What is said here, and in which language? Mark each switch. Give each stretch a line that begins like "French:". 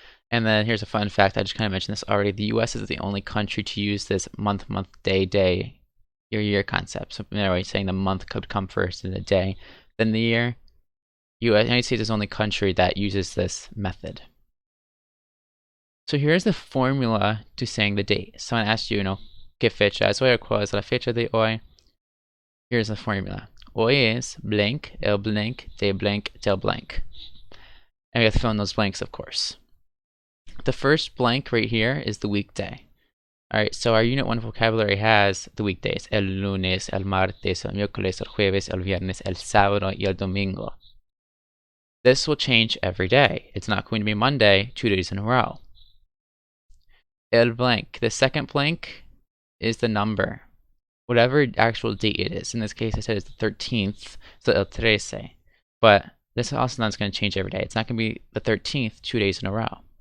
English: And then here's a fun fact, I just kind of mentioned this already. The US is the only country to use this month, day, year concept. So anyway, saying the month could come first and the day, then the year. United States is the only country that uses this method. So here's the formula to saying the date. Someone asked you,
Spanish: ¿Qué fecha es hoy? Or ¿Cuál es la fecha de hoy?
English: Here's the formula.
Spanish: Hoy es
English: blank, el blank, de blank, del blank. And we have to fill in those blanks, of course. The first blank right here is the weekday. Alright, so our Unit 1 vocabulary has the weekdays.
Spanish: El lunes, el martes, el miércoles, el jueves, el viernes, el sábado, y el domingo.
English: This will change every day. It's not going to be Monday 2 days in a row. El blank. The second blank is the number. Whatever actual date it is. In this case, I said it's the 13th, so el 13. But this also not going to change every day. It's not going to be the 13th 2 days in a row.